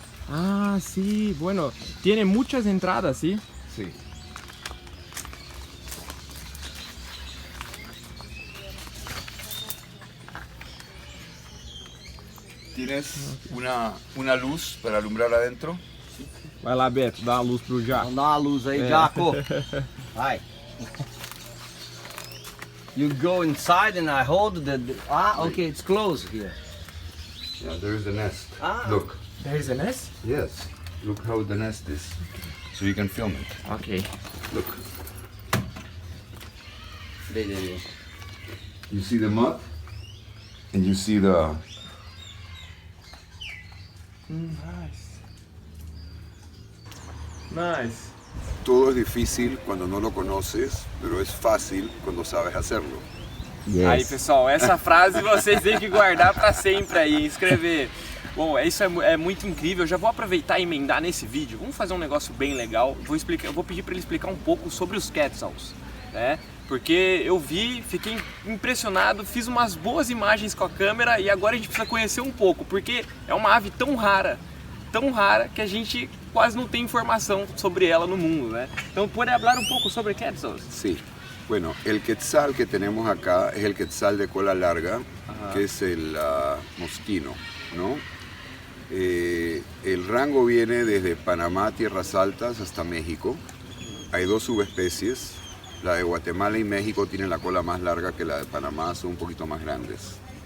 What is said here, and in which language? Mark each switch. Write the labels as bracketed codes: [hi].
[es] Ah, sí, bueno, tiene muchas entradas, ¿sí? Sí. ¿Tienes una luz para alumbrar adentro? [pt] Vai lá, Beto, dá uma luz pro Jaco. Vamos dar uma luz aí, Jaco. Vai. [en] You go inside and I hold okay, it's closed here. Yeah, there is the nest. Ah. Look. There is a nest? Yes. Look how the nest is. So you can film it. Ok. Look. [pt] Beleza. [en] You see the mud? And you see the... Nice. Nice. [es] Todo es difícil cuando no lo conoces, pero es fácil cuando sabes hacerlo. [pt] Aí, pessoal, essa frase vocês têm que guardar pra sempre aí, escrever. Bom, isso é muito incrível. Eu já vou aproveitar e emendar nesse vídeo. Vamos fazer um negócio bem legal. Eu vou pedir para ele explicar um pouco sobre os quetzals. né? Porque eu vi, fiquei impressionado, fiz umas boas imagens com a câmera e agora a gente precisa conhecer um pouco, porque é uma ave tão rara que a gente quase não tem informação sobre ela no mundo, né? Então, pode falar um pouco sobre quetzals? [es] Sí. Bueno, el quetzal que tenemos acá es el quetzal de cola larga, que es el mosquino, ¿no? El rango viene desde Panamá, Tierras Altas, hasta México. Hay dos subespecies. La de Guatemala y México tienen la cola más larga que la de Panamá, son un poquito más grandes.